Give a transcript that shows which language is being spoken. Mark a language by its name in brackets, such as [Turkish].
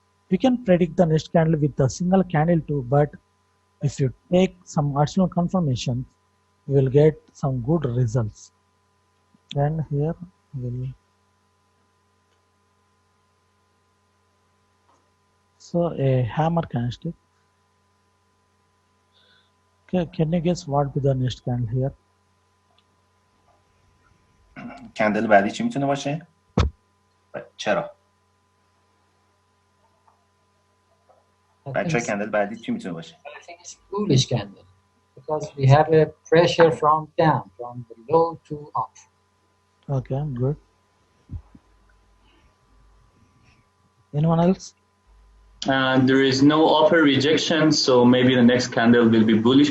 [English] We can predict the next candle with a single candle too, but if you take some additional confirmations, you will get some good results. And here we'll so a hammer candlestick. Okay, can you guess what be the next candle here? [Persian] کندل بعدی چی میتونه باشه؟ چرا؟ بچه کندل بعدی چی میتونه باشه؟ [English] I think it's bullish candle because we have a pressure from down, from the low to up. Okay, good. Anyone else? There is no upper rejection, so maybe the next candle will be bullish.